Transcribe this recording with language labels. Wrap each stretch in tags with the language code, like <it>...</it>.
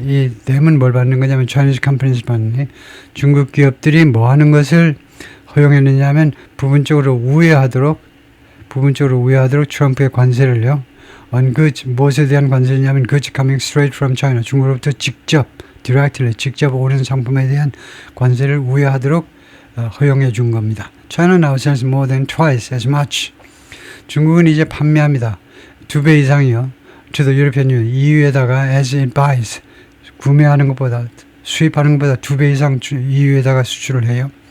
<ko>이 댐은 뭘 받는 거냐면</ko> <en>Chinese companies</en> <ko>받는, 중국 기업들이 뭐 하는 것을 허용했느냐면 부분적으로 우회하도록 트럼프의 관세를요.</ko> <en>on goods,</en> <ko>무엇에 대한 관세냐면</ko> <en>goods coming straight from China,</en> <ko>중국으로부터 직접 오는 상품에 대한 관세를 우회하도록 허용해 준 겁니다.</ko> <en>China now sells more than twice as much.</en> <ko>중국은 이제 판매합니다. 2배 이상이요.</ko> <en>To the European Union, EU에다가 as it buys.</en> <ko>구매하는 것보다, 수입하는 것보다 2배 이상 EU에다가 수출을 해요.</ko>